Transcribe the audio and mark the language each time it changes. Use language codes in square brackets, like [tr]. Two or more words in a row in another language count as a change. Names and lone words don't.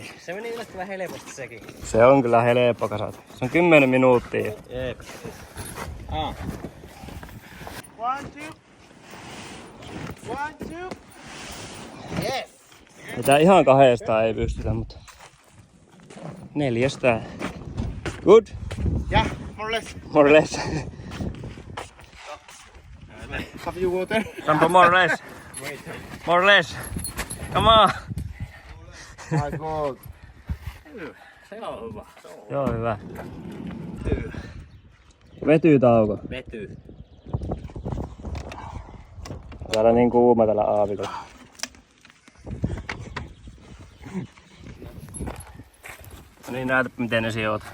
[fi] Se meni yllättävän helposti sekin. Se on kyllä helppo kasata. Se on 10 minuuttia. Jep. Mitä ihan kahdestaan ei pystytä, mutta 4. [en] Good? Yeah, more or less. More or less. Have you water? Some more or less. More or less. Come on. My God. [fi] Se on hyvä. Joo, hyvä. Vetytauko. Vety. Täällä niin kuuma tällä aavikolla. No niin, näytä miten ne sijoitat.